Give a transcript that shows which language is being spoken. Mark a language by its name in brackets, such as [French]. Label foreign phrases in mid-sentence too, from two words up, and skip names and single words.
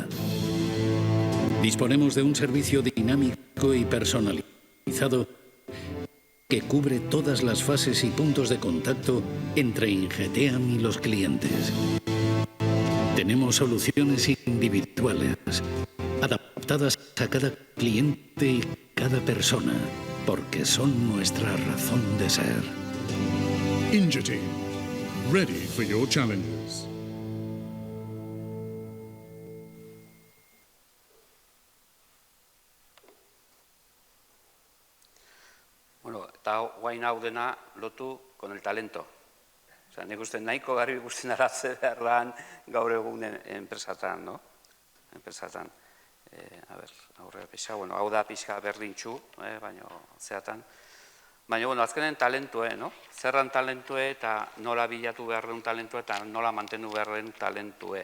[Spanish] Disponemos de un servicio dinámico y personalizado que cubre todas las fases y puntos de contacto entre Ingeteam y los clientes. Tenemos soluciones individuales, adaptadas a cada cliente y cada persona, porque son nuestra razón de ser. Ingeteam, [English] ready for your challenges. [Basque] Bueno, eta guain hau dena lotu [Spanish] con el talento. [Basque] Osea, nik uste nahiko garbi ikusten ara ze behar dan gaur egun enpresatan, no? Enpresatan. Aurrera pixka, bueno, hau da pixka berdintxu, baina zeatan. Baina, bueno, azkenen talentue, no? Zerran talentue eta nola bilatu behar duen talentue eta nola mantendu behar duen talentue.